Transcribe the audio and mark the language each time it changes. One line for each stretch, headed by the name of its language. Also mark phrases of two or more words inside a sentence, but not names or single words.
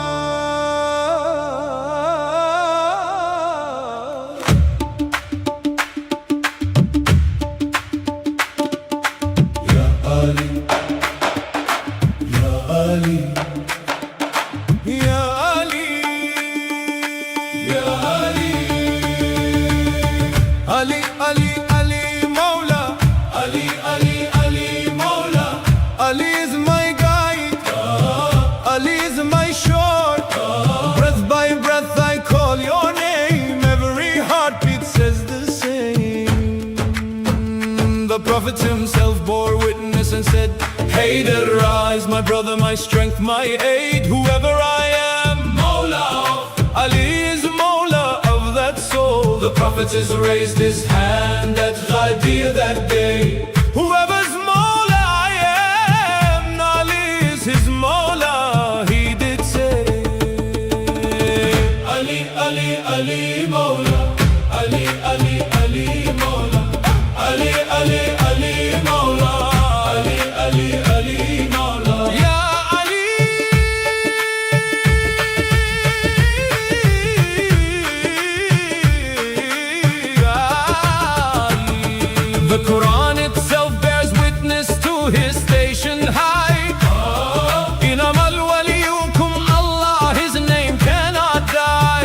Arabic: يا علي يا علي يا علي يا علي علي علي علي مولا علي علي علي مولا
English: Ali is my guide, Ali is my shore. Breath by breath I call your name, every heartbeat says the same. The Prophet himself bore witness and said, Haydar, rise, my brother, my strength, my aid. Whoever I am, Mawla, Ali is Mawla of that soul. The Prophet has raised his hand at Ghadir that day. Whoever's Mawla I am, Ali is his Mawla, he did say. Ali, Ali, Ali, Mawla, Ali, Ali, Ali, Mawla, Ali, Ali, Ali, Mawla, Ali, Ali, Ali, Mawla. Ya Ali, the Quran itself bears witness to his station high.
Arabic: إنما وليكم الله,
English: his name cannot die.